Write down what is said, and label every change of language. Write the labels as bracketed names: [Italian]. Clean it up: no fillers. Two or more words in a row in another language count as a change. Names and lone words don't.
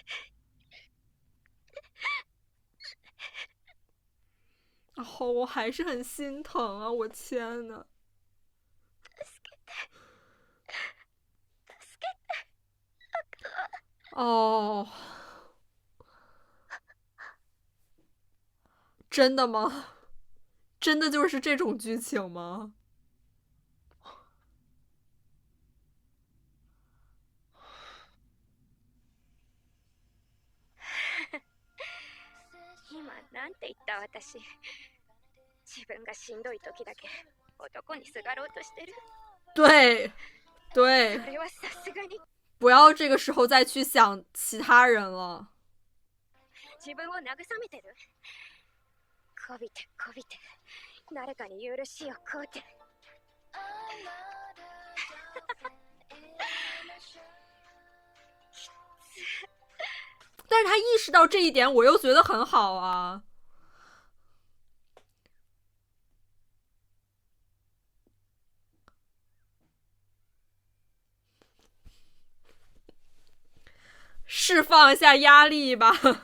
[Chinese] 然后我还是很心疼啊！我天呐。哦，真的吗？真的就是这种剧情吗？ [Japanese] 今なんて言った私。自分がしんどい時だけ男にすがろうとしてる。 [Chinese] 对对， [Japanese] それはさすがに。 [Chinese] 不要这个时候再去想其他人了。 [Japanese] 自分を慰めてる。こびてこびて誰かに許しをこうて。 [Chinese] 但是他意识到这一点，我又觉得很好啊。释放一下压力吧。